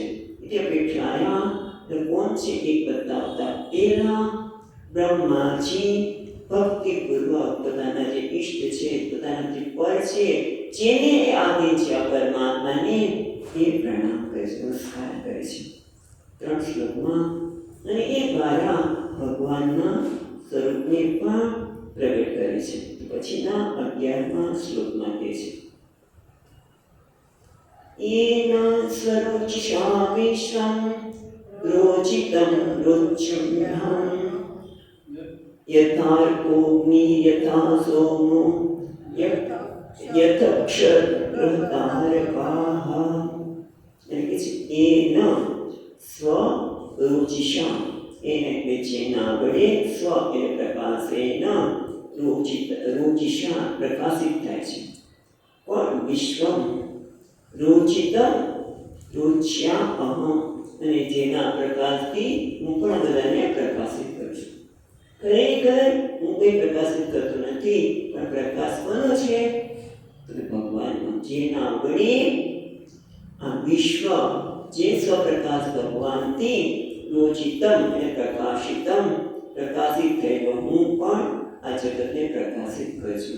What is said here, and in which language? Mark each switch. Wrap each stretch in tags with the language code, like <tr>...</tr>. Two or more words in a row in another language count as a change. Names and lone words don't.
<gu>તે અપેક્ષાયા કોણ છે એ બતાવતા પહેલા બ્રહ્માજી ભક્તિપૂર્વક પોતાના જે ઈષ્ટ છે, પોતાનાથી પર છે, જેને આધીન છે આ પરમાત્માને, એ પ્રણામ કરે છે, નમસ્કાર કરે છે 3 શ્લોકમાં. અને એ દ્વારા ભગવાનના સ્વરૂપને પણ પ્રગટ કરે છે. પછીના 11મા શ્લોકમાં કહે છે</gu> <sa>येन स्वरोचिषा विश्वं रोचितं रोच्युम्यहं यथार्कोऽग्नि यथा सोमो यथक्षरतारकाः.</sa> <gu>એટલે કે</gu> <sa>એન સ્વરુચિષા,</sa> <gu>એને એટલે જેના વડે સ્વ એટલે પ્રકાશ, એન रुचिषा प्रकाशित થાય છે.</gu> <sa>પણ વિશ્વમ रुचितम रुच्या अहम,</sa> <gu>અને જેના પ્રકાશથી હું પણ બધાને પ્રકાશિત કરું છું. ખરેખર હું કોઈ પ્રકાશિત કરતો નથી, પણ પ્રકાશ કોનો છે? તો ભગવાનનો. જેના વડે આ વિશ્વ, જે સ્વપ્રકાશ ભગવાનથી રોચિતમ એટલે પ્રકાશિતમ, પ્રકાશિત થયેલો હું પણ આ જગતને પ્રકાશિત કરું છું.</gu>